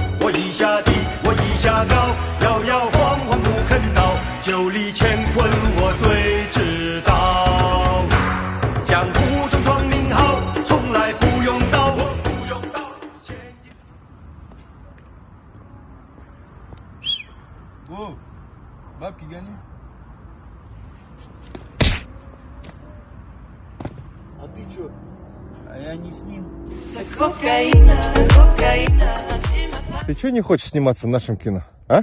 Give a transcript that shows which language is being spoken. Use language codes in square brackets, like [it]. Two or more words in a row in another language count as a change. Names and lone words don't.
[zh] 一下低，我一下高，摇摇晃晃不肯倒，九里乾坤我最知道。江湖中闯名号，从来不用刀，我不用刀。 [ru] О, бабки гони. А ты чё? А я не с ним. Ты чё не хочешь сниматься в нашем кино, а?